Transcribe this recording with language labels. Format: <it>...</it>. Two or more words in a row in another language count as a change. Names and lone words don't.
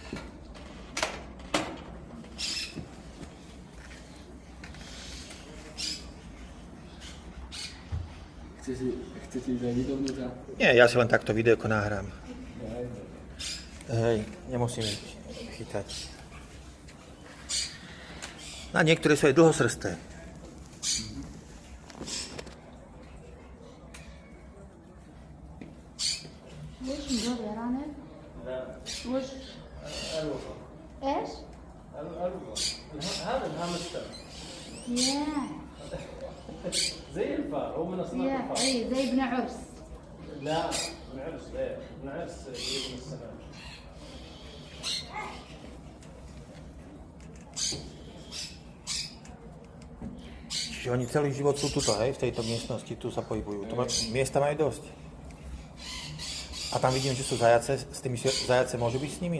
<sk>Chcete ísť aj vy dovnútra? Nie, ja si len takto videjko nahrám. Hej, nemusím chytať. A niektoré sú aj dlhosrsté.</sk> <ar>ليش مجرد يا رانب؟ لا وش؟ الوفا ايش؟ الوفا هذا الهامستر ياه زي الفار هو من اصناف ياه الفار اي زي ابن عرس. لا ابن عرس غير ابن عرس يجي من السماء</ar> <sk>Čiže oni celý život sú tuto, hej, v tejto miestnosti, tu sa pohybujú. Miesta majú dosť. A tam vidím, že sú zajace, s tými zajace môžu byť s nimi?</sk>